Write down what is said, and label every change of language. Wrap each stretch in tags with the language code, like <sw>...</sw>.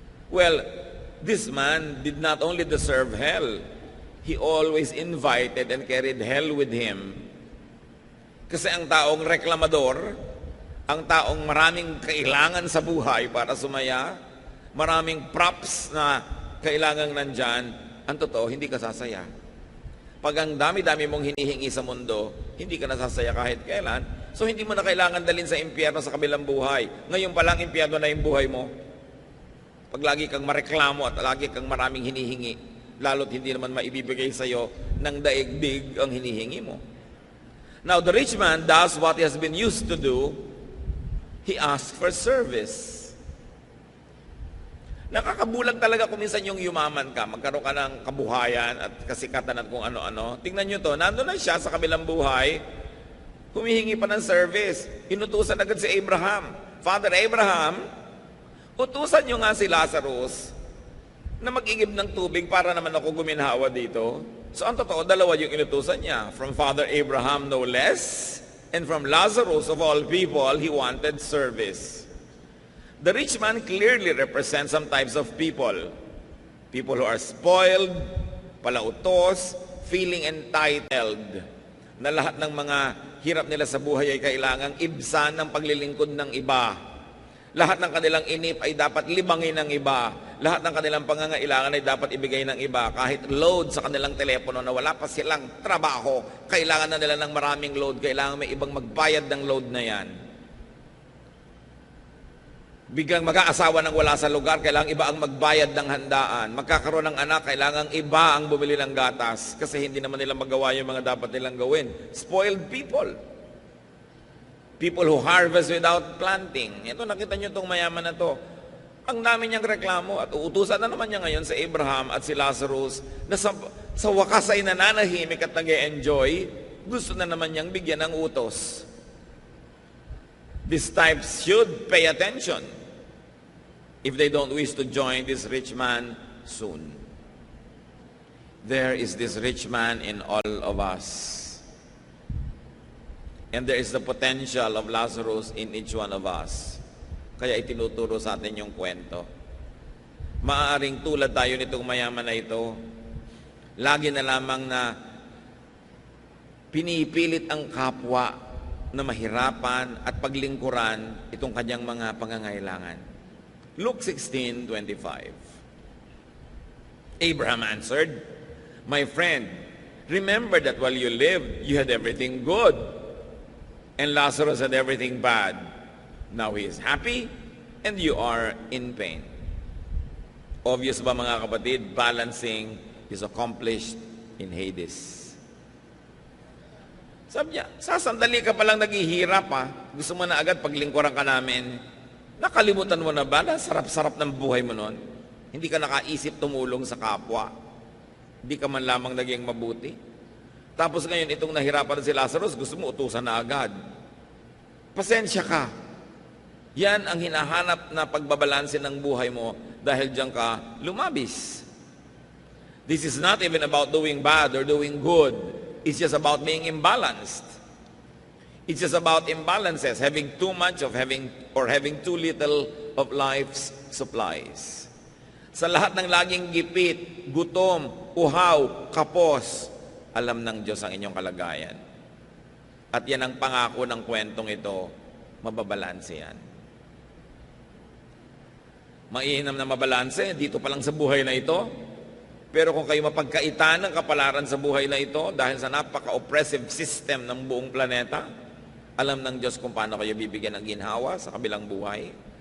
<en>Well, this man did not only deserve hell, he always invited and carried hell with him.</en> <tl>Kasi ang taong reklamador, ang taong maraming kailangan sa buhay para sumaya, maraming props na kailangang nandyan, ang totoo, hindi ka sasaya. Pag ang dami-dami mong hinihingi sa mundo, hindi ka nasasaya kahit kailan, so hindi mo na kailangan dalhin sa impyerno sa kabilang buhay. Ngayon pa lang, impyerno na yung buhay mo. Pag lagi kang mareklamo at lagi kang maraming hinihingi, lalo't hindi naman maibibigay sa'yo ng daigdig ang hinihingi mo.</tl> <en>Now, the rich man does what he has been used to do. He asks for service.</en> <tl>Nakakabulag talaga kung minsan yung yumaman ka, magkaroon ka ng kabuhayan at kasikatan at kung ano-ano. Tingnan nyo to, nandun na siya sa kabilang buhay, humihingi pa ng service. Inutusan agad si Abraham. Father Abraham, utusan nyo nga si Lazarus na mag-igib ng tubig para naman ako guminhawa dito. So ang totoo, dalawa yung inutusan niya.</tl> <en>From Father Abraham no less, and from Lazarus of all people, he wanted service. The rich man clearly represents some types of people. People who are spoiled,</en> <tl>palautos,</tl> <en>feeling entitled.</en> <tl>Na lahat ng mga hirap nila sa buhay ay kailangang ibsan ng paglilingkod ng iba. Lahat ng kanilang inip ay dapat libangin ng iba. Lahat ng kanilang pangangailangan ay dapat ibigay ng iba. Kahit load sa kanilang telepono na wala pa silang trabaho, kailangan na nila ng maraming load. Kailangan may ibang magbayad ng load na yan. Biglang mag-aasawa ng wala sa lugar, kailangang iba ang magbayad ng handaan. Magkakaroon ng anak, kailangang iba ang bumili ng gatas kasi hindi naman nila magawa yung mga dapat nilang gawin.</tl> <en>Spoiled people. People who harvest without planting.</en> <tl>Ito, nakita nyo itong mayaman na to. Ang dami niyang reklamo at uutusan na naman niya ngayon sa Abraham at si Lazarus na sa wakas ay nananahimik at nag-e-enjoy, gusto na naman niyang bigyan ng utos.</tl> <en>These types should pay attention if they don't wish to join this rich man soon. There is this rich man in all of us. And there is the potential of Lazarus in each one of us.</en> <tl>Kaya itinuturo sa atin yung kwento. Maaaring tulad tayo nitong mayaman na ito, lagi na lamang na pinipilit ang kapwa na mahirapan at paglingkuran itong kanyang mga pangangailangan.</tl> <en>Luke 16:25. Abraham answered, "My friend, remember that while you lived, you had everything good, and Lazarus had everything bad. Now he is happy, and you are in pain." Obvious</en> <tl>ba mga kapatid,</tl> <en>balancing is accomplished in Hades.</en> <tl>Sabi niya, sasandali ka palang naghihirap ha. Gusto mo na agad paglingkuran ka namin. Nakalimutan mo na ba na sarap-sarap ng buhay mo noon? Hindi ka nakaisip tumulong sa kapwa. Hindi ka man lamang naging mabuti. Tapos ngayon, itong nahirapan si Lazarus, gusto mo utusan na agad. Pasensya ka. Yan ang hinahanap na pagbabalanse ng buhay mo dahil diyan ka lumabis.</tl> <en>This is not even about doing bad or doing good. It's just about being imbalanced. It's just about imbalances, having too much of having too little of life's supplies.</en> <tl>Sa lahat ng laging gipit, gutom, uhaw, kapos, alam ng Diyos ang inyong kalagayan. At yan ang pangako ng kwentong ito, mababalanse yan. Mainam na mabalanse, dito pa lang sa buhay na ito. Pero kung kayo mapagkaitan ng kapalaran sa buhay na ito, dahil sa napaka-</tl> <en>oppressive system</en> <tl>ng buong planeta, alam ng Diyos kung paano kayo bibigyan ng ginhawa sa kabilang buhay.</tl>